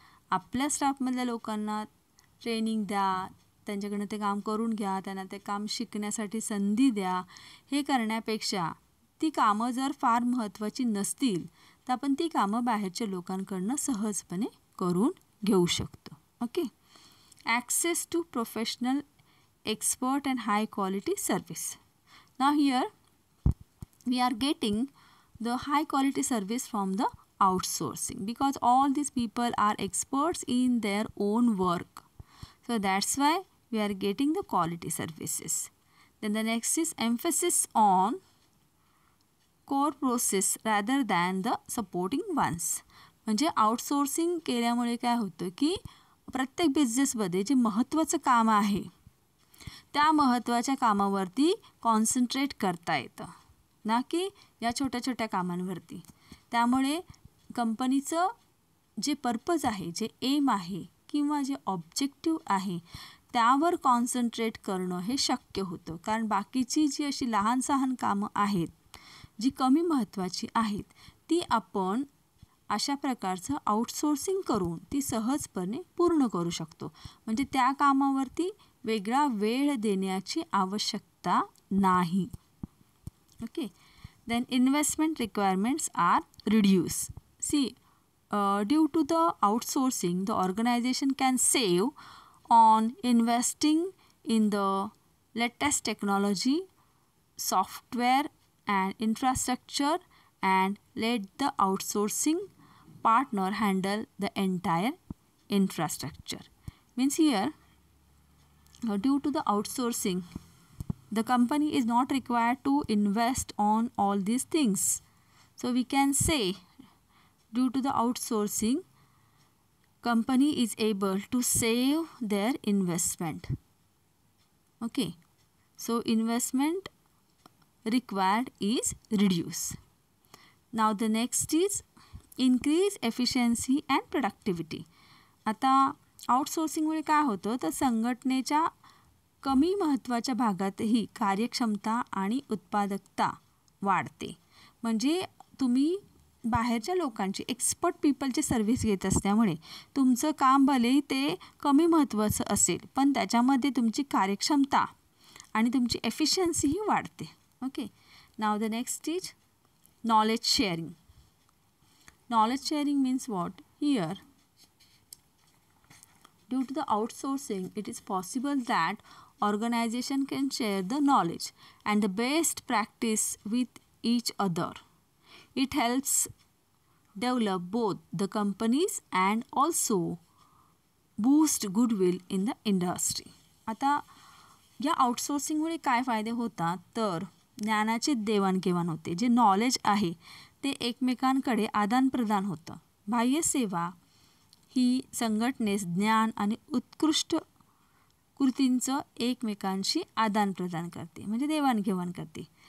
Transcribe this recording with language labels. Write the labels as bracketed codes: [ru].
[mr] आपल्या स्टाफमधल्या लोकांना ट्रेनिंग द्या, त्यांच्याकडनं ते काम करून घ्या, त्यांना ते काम शिकण्यासाठी संधी द्या. हे करण्यापेक्षा ती कामं जर फार महत्त्वाची नसतील तर आपण ती कामं बाहेरच्या लोकांकडनं सहजपणे करून घेऊ शकतो. Okay. [en] Access to professional expert and high quality service. Now here we are getting the high quality service from the outsourcing, because all these people are experts in their own work, so that's why we are getting the quality services. Then the next is emphasis on core process rather than the supporting ones. [mr] म्हणजे outsourcing केल्यामुळे काय होतं की प्रत्येक बिझनेसमध्ये जे महत्त्वाचं काम आहे त्या महत्त्वाच्या कामावरती कॉन्सन्ट्रेट करता येतं, ना की या छोट्या छोट्या कामांवरती. त्यामुळे कंपनीचं जे पर्पज आहे, जे एम आहे किंवा जे ऑब्जेक्टिव्ह आहे त्यावर कॉन्सन्ट्रेट करणं हे शक्य होतं. कारण बाकीची जी अशी लहान सहान कामं आहेत जी कमी महत्त्वाची आहेत ती आपण अशा प्रकारचं आउटसोर्सिंग करून ती सहजपणे पूर्ण करू शकतो. म्हणजे त्या कामावरती वेगळा वेळ देण्याची आवश्यकता नाही. Okay. [en] Then investment requirements are reduce. See, due to the outsourcing the organisation can save on investing in the latest technology, software and infrastructure, and let the outsourcing partner handle the entire infrastructure. Means here, due to the outsourcing, the company is not required to invest on all these things. So we can say, due to the outsourcing, company is able to save their investment. Okay. So investment required is reduced. Now the next is increase efficiency and productivity. [mr] आता आउटसोर्सिंगमुळे काय होतं तर संघटनेच्या कमी महत्त्वाच्या भागातही कार्यक्षमता आणि उत्पादकता वाढते. म्हणजे तुम्ही बाहेरच्या लोकांची एक्सपर्ट पीपलची सर्व्हिस घेत असल्यामुळे तुमचं काम भलेही ते कमी महत्त्वाचं असेल पण त्याच्यामध्ये तुमची कार्यक्षमता आणि तुमची एफिशियन्सीही वाढते. Okay. [en] Now the next is knowledge sharing. Knowledge sharing means what? Here, due to the outsourcing, it is possible that organization can share the knowledge and the best practice with each other. It helps develop both the companies and also boost goodwill in the industry. [mr] आता या आउटसोर्सिंगमुळे काय फायदे होतात तर ज्ञानाची देवाणघेवाण होते. जे नॉलेज आहे ते एकमेकांकडे आदानप्रदान होतं. बाह्य सेवा ही संघटनेस ज्ञान आणि उत्कृष्ट कृतींचं एकमेकांशी आदानप्रदान करते, म्हणजे देवाणघेवाण करते.